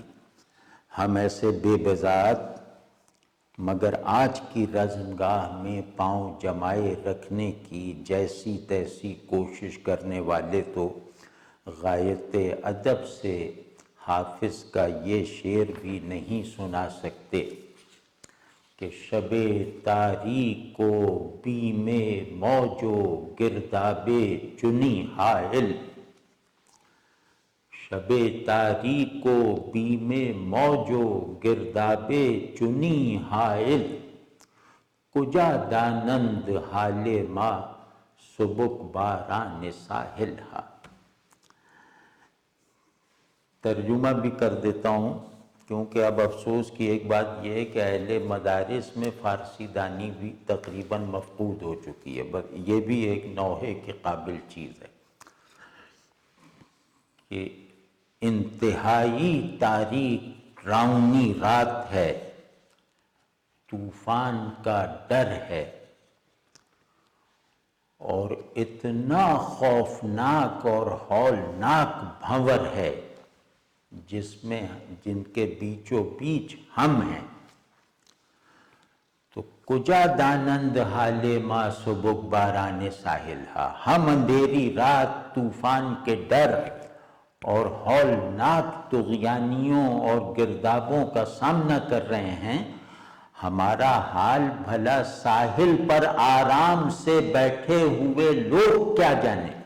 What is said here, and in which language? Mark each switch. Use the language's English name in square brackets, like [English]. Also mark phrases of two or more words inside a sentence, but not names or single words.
[Urdu] ہم ایسے بے بضاعت مگر آج کی رزمگاہ میں پاؤں جمائے رکھنے کی جیسی تیسی کوشش کرنے والے تو غایت ادب سے حافظ کا یہ شعر بھی نہیں سنا سکتے کہ [Persian] شب تاریک کو بیم موج و گرداب چنی حائل، شب تاریک کو بیم موج و گرداب چنی حائل، کجا دانند حال ما سبک باران ساحل ہا۔ [Urdu] ترجمہ بھی کر دیتا ہوں کیونکہ اب افسوس کی ایک بات یہ ہے کہ اہل مدارس میں فارسی دانی بھی تقریباً مفقود ہو چکی ہے، بس یہ بھی ایک نوحے کے قابل چیز ہے کہ انتہائی تاریک راؤنی رات ہے، طوفان کا ڈر ہے اور اتنا خوفناک اور ہولناک بھنور ہے جن کے بیچوں بیچ ہم ہیں۔ تو [Persian] کجا دانند حال ما سبک باران ساحل ہا، [Urdu] ہم اندھیری رات طوفان کے ڈر اور ہولناک طغیانیوں اور گردابوں کا سامنا کر رہے ہیں، ہمارا حال بھلا ساحل پر آرام سے بیٹھے ہوئے لوگ کیا جانے۔